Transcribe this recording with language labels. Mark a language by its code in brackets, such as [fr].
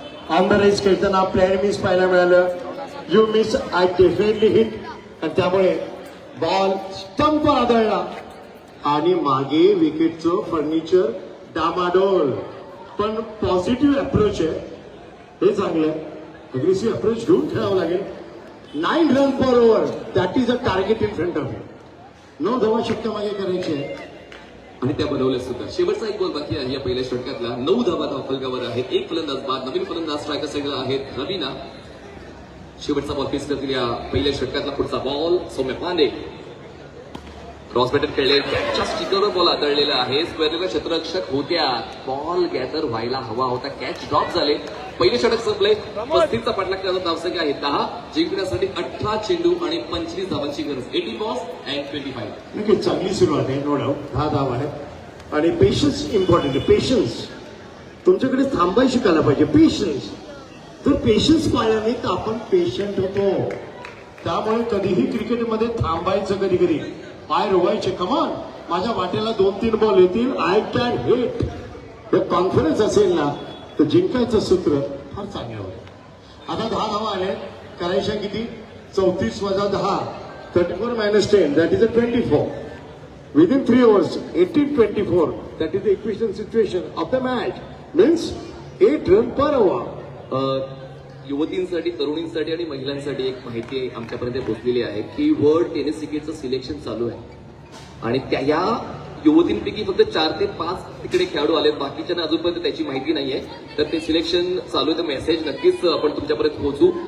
[mr] On the race खेळताना player miss पाहायला मिळालं. [en] you miss I definitely hit [mr] आणि त्यामुळे बॉल स्टंपवर आदळला आणि मागे विकेटचं फर्निचर डामाडोल. पण पॉझिटिव्ह अप्रोच आहे हे चांगलं. अग्रेसिव्ह अप्रोच घेऊन खेळावं लागेल. [en] 9 run per over that is a target in front of you. [mr] 9 धावा शक्य मागे करायचे आहे आणि त्या बनवल्या सुद्धा. शेवटचा एक बॉल बाकी आहे या पहिल्या षटकातला. 9 धावा धावफलकावर आहेत. एक फलंदाज बाद. नवीन फलंदाज स्ट्रायकर साईडला आहेत रवीना. शेवटचा बॉल फेस करतील या पहिल्या षटकातला. पुढचा बॉल सौम्य पांडे. क्रॉस बॅटर खेळले, कॅचच्या स्टिकरवर बॉल आदळलेला आहे. स्क्वेअरला क्षेत्ररक्षक होत्या, बॉल गॅदर व्हायला हवा होता, कॅच ड्रॉप झाले. पहिले षटक संपले. 35चा पाठलाग करण्याचा धावसंख्या आहे 10. जिंकण्यासाठी 18 चेंडू आणि 25 धावांची गरज. [en] 80 balls and 25. [mr] नक्कीच चांगली सुरुवात आहे, नो डाऊट. 10 धावा आहे आणि पेशन्स इम्पॉर्टंट आहे. पेशन्स तुमच्याकडे थांबायला शिकायला पाहिजे. पेशन्स जर पेशन्स पाळला नाही तर आपण पेशंट होतो. त्यामुळे कधीही क्रिकेटमध्ये थांबायचं, कधी कधी पाय रोवायचे. कमान माझ्या वाटेला 2-3 बॉल येतील, [en] I can hit. [mr] हे कॉन्फिडन्स असेल ना तर जिंकायचं सूत्र फार चांगलं होतं. आता 10 धावा आले, करायच्या किती? 34 वजा 10, [en] 34 minus 10, that is a 24. Within 3 overs, 18-24, that is the equation situation of the match. Means 8 runs per over. [mr] युवतींसाठी, तरुणींसाठी आणि महिलांसाठी एक माहिती आमच्यापर्यंत पोहोचलेली आहे की वर्ल्ड टेनिस क्रिकेटचं सिलेक्शन चालू आहे आणि या युवतींपैकी फक्त 4 ते 5 तिकडे खेळाडू आलेत. बाकीच्यांना अजूनपर्यंत त्याची माहिती नाहीये. तर ते सिलेक्शन चालू आहे, तर मेसेज नक्कीच आपण तुमच्यापर्यंत पोहोचू.